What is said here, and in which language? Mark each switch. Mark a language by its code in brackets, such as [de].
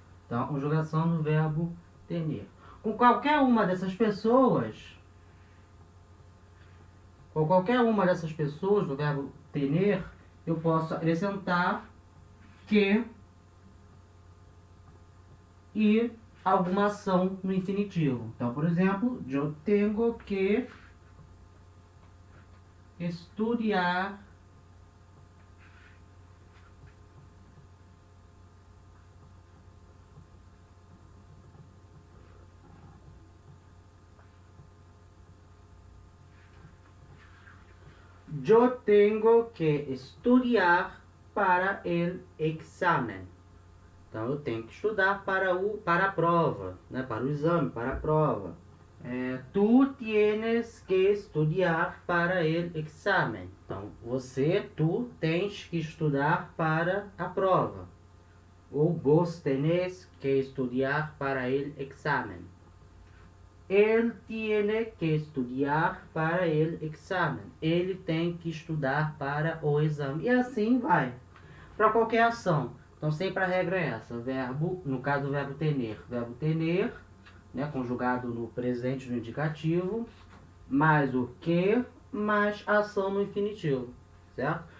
[pt] Então, a conjugação do verbo tener. Com qualquer uma dessas pessoas, do verbo tener, eu posso acrescentar que e alguma ação no infinitivo. Então, por exemplo, [es] yo tengo que estudiar yo tengo que estudiar para el examen. [pt] Então, eu tenho que estudar para a prova, né? Para o exame, para a prova. [es] Tu tienes que estudiar para el examen. [pt] Então, tu tens que estudar para a prova. [es] Ou vos tenés que estudiar para el examen. Él tiene que estudiar para el examen. [pt] Ele tem que estudar para o exame. E assim vai. Para qualquer ação. Então, sempre a regra é essa. Verbo, no caso do verbo tener, né, conjugado no presente no indicativo, mais o que, mais ação no infinitivo, certo?